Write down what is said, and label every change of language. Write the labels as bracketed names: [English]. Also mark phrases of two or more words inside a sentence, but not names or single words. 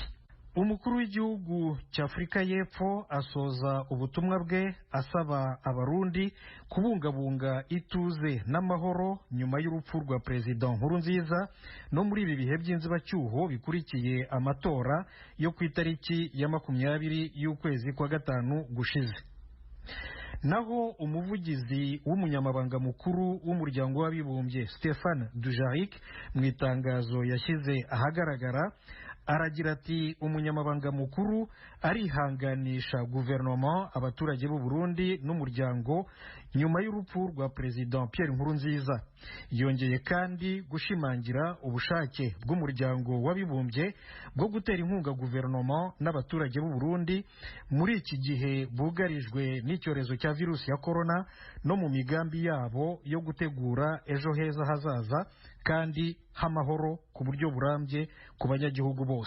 [Kinyarwanda] Umukuru w'igihugu cya Afurika y'Epfo asoza ubutumwa bwe asaba abarundi kubungabunga ituze n'amahoro nyuma y'urupfu rwa Perezida Nkurunziza no muri ibi bihe by'inzibacyuho bikurikiye amatora yo ku itariki ya 20 y'ukwezi kwa gatanu gushize. Naho umuvugizi w'umunyamabanga mukuru w'umuryango w'abibumbye Stéphane Dujarric mu itangazo yashyize ahagaragara aragira ati umunyamabanga mukuru arihanganisha guverinoma, abaturage b'u Burundi n'umuryango nyuma y'urupfu rwa Perezida Pierre Nkurunziza. Yongeye kandi gushimangira ubushake bw'umuryango w'abibumbye bwo gutera inkunga guverinoma n'abaturage b'u Burundi muri iki gihe bugarijwe n'icyorezo cya virusi ya corona no mu migambi yabo yo gutegura ejo heza hazaza kandi h'amahoro ku buryo burambye ku banyagihugu bose.